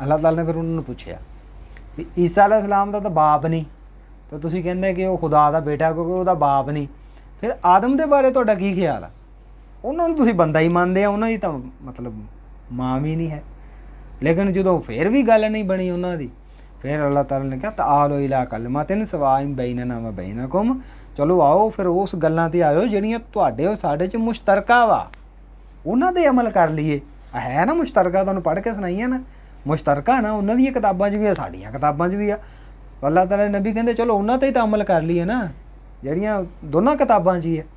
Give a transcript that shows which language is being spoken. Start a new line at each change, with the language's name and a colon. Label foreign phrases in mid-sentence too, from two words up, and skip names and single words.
Punjabi: ਅੱਲਾਹ ਤਾਲਾ ਨੇ ਫਿਰ ਉਹਨਾਂ ਨੂੰ ਪੁੱਛਿਆ ਵੀ ਈਸਾ अलैहिस्सलाम ਦਾ ਤਾਂ ਬਾਪ ਨਹੀਂ, ਤਾਂ ਤੁਸੀਂ ਕਹਿੰਦੇ ਕਿ ਉਹ ਖੁਦਾ ਦਾ ਬੇਟਾ ਕਿਉਂਕਿ ਉਹਦਾ ਬਾਪ ਨਹੀਂ, ਫਿਰ ਆਦਮ ਦੇ ਬਾਰੇ ਤੁਹਾਡਾ ਕੀ ਖਿਆਲ ਆ? ਉਹਨਾਂ ਨੂੰ ਤੁਸੀਂ ਬੰਦਾ ਹੀ ਮੰਨਦੇ ਆ, ਉਹਨਾਂ ਦੀ ਤਾਂ ਮਤਲਬ ਮਾਂ ਵੀ ਨਹੀਂ ਹੈ। ਲੇਕਿਨ ਜਦੋਂ ਫਿਰ ਵੀ ਗੱਲ ਨਹੀਂ ਬਣੀ ਉਹਨਾਂ ਦੀ, ਫਿਰ ਅੱਲਾਹ ਤਾਲਾ ਨੇ ਕਿਹਾ
Arabic: تعالوا إلى كلمة سواء بيننا وبينكم,
Punjabi: ਚਲੋ ਆਓ ਫਿਰ ਉਸ ਗੱਲਾਂ 'ਤੇ ਆਇਓ ਜਿਹੜੀਆਂ ਤੁਹਾਡੇ ਔਰ ਸਾਡੇ 'ਚ ਮੁਸ਼ਤਰਕਾ ਵਾ, ਉਹਨਾਂ 'ਤੇ ਅਮਲ ਕਰ ਲਈਏ। ਹੈ ਨਾ ਮੁਸ਼ਤਰਕਾ, ਤੁਹਾਨੂੰ ਪੜ੍ਹ ਕੇ ਸੁਣਾਈਆਂ ਨਾ, ਮੁਸ਼ਤਰਕਾ ਨਾ ਉਹਨਾਂ ਦੀਆਂ ਕਿਤਾਬਾਂ 'ਚ ਵੀ ਆ, ਸਾਡੀਆਂ ਕਿਤਾਬਾਂ 'ਚ ਵੀ ਆ। ਅੱਲਾਹ ਤਾਲਾ ਦੇ ਨਬੀ ਕਹਿੰਦੇ ਚਲੋ ਉਹਨਾਂ 'ਤੇ ਹੀ ਤਾਂ ਅਮਲ ਕਰ ਲਈਏ ਨਾ, ਜਿਹੜੀਆਂ ਦੋਨਾਂ ਕਿਤਾਬਾਂ 'ਚ ਹੀ ਹੈ।